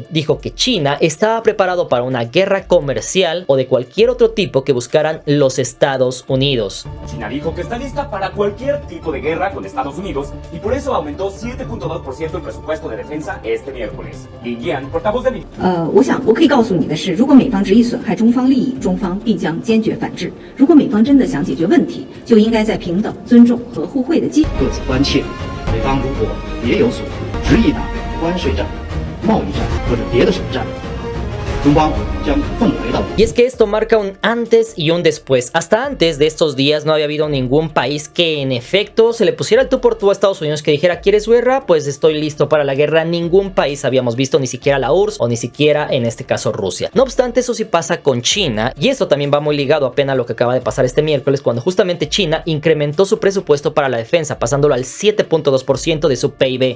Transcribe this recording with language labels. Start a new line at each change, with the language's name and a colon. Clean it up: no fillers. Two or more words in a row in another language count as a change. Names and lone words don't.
Spanish: Dijo que China estaba preparado para una guerra comercial o de cualquier otro tipo que buscaran los Estados Unidos. China dijo que está lista para cualquier tipo de guerra con Estados Unidos y por eso aumentó 7.2% el presupuesto de defensa este miércoles. Lin Jian, portavoz de
Chinese: 我想我可以告诉你的是，如果美方执意损害中方利益，中方必将坚决反制。如果美方真的想解决问题，就应该在平等、尊重和互惠的基础。各自关切，美方如果别有所图，执意打关税战、贸易战或者别的什么战，中方将奉为到底。
Spanish: Y es que esto marca un antes y un después. Hasta antes de estos días no había habido ningún país que en efecto se le pusiera el tú por tú a Estados Unidos, que dijera, ¿quieres guerra? Pues estoy listo para la guerra. Ningún país habíamos visto, ni siquiera la URSS o ni siquiera en este caso Rusia. No obstante, eso sí pasa con China, y esto también va muy ligado apenas a lo que acaba de pasar este miércoles, cuando justamente China incrementó su presupuesto para la defensa, pasándolo al 7.2% de su PIB.